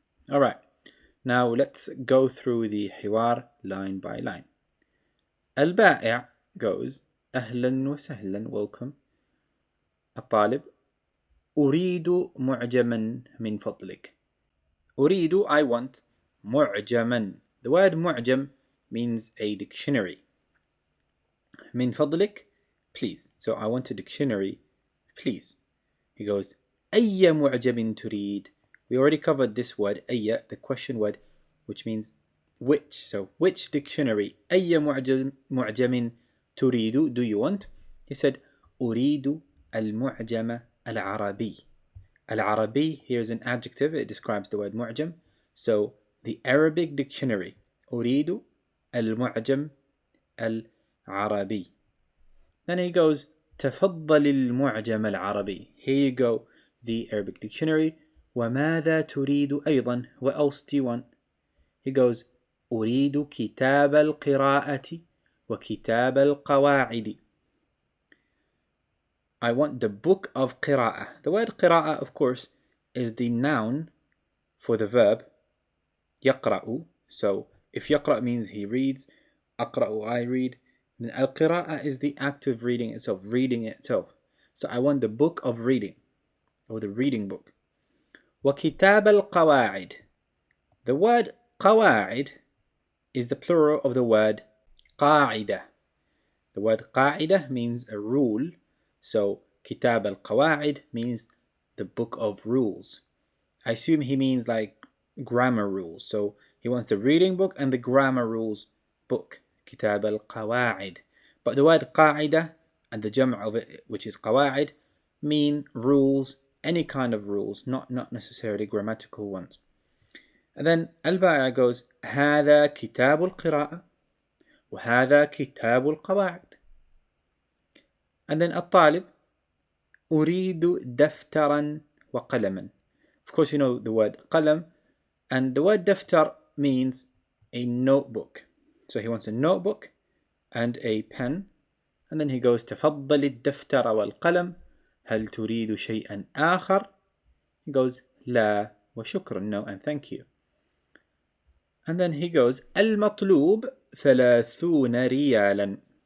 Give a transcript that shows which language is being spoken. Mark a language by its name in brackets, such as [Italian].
[English] Alright, now let's go through the حوار line by line. [Arabic] البائع [English] goes [Arabic] أهلا وسهلا, [English] welcome. [Arabic] الطالب أريد معجما من فضلك. أريد, [English] I want. معجما, the word معجم means a dictionary. [Arabic] من فضلك, [English] please. So I want a dictionary, please. He goes [Arabic] أي معجم تريد. [English] We already covered this word أي, the question word, which means which. So which dictionary? [Arabic] أي معجم تريد, [English] do you want? He said [Arabic] أريد المعجم العربي. [English] العربي here is an adjective, it describes the word معجم. So the Arabic dictionary. [Arabic] أريد المعجم العربي. [English] Then he goes [Arabic] تفضل المعجم العربي. [English] Here you go, the Arabic dictionary. [Arabic] وماذا تريد أيضا? [English] What else do you want? He goes [Arabic] أريد كتاب القراءة وكتاب القواعد. [English] I want the book of قراءة. The word قراءة, of course, is the noun for the verb يقرأ. So if يقرأ means he reads, أقرأ, I read. Then القراءة is the act of reading itself, reading itself. So I want the book of reading, or the reading book. [Arabic] وكتاب القواعد. [English] The word قواعد is the plural of the word قاعدة. The word قاعدة means a rule. So [Arabic] كتاب القواعد [English] means the book of rules. I assume he means like grammar rules. So he wants the reading book and the grammar rules book. [Arabic] كتاب القواعد. [English] But the word قاعدة and the جمع of it, which is قواعد, mean rules, any kind of rules, not necessarily grammatical ones. And then [Arabic] البائع goes هذا كتاب القراءة وهذا كتاب القواعد. [English] And then [Arabic] الطالب أريد دفترا وقلما. [English] Of course you know the word قلم, and the word دفتر means a notebook. So he wants a notebook and a pen. And then he goes [Arabic] تفضل الدفتر والقلم. هل تريد شيئا آخر? [English] He goes [Arabic] لا وشكرا, [English] no and thank you. And then he goes [Arabic] المطلوب 30 ريالا.